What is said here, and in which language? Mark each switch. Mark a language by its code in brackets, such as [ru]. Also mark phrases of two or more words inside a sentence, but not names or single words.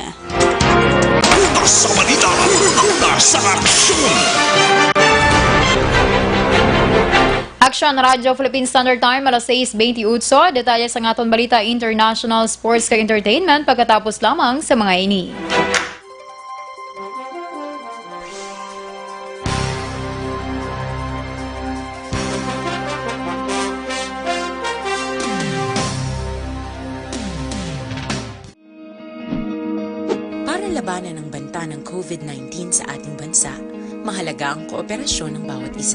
[hil] Sa balita sa aksyon! Action Radio Philippine Standard Time, alas 6:28. Detalye sa ngaton balita international, sports kag entertainment pagkatapos lamang sa mga ini. [tl] Para labanan ang banta ng COVID-19 sa ating bansa, mahalaga ang kooperasyon ng bawat isa.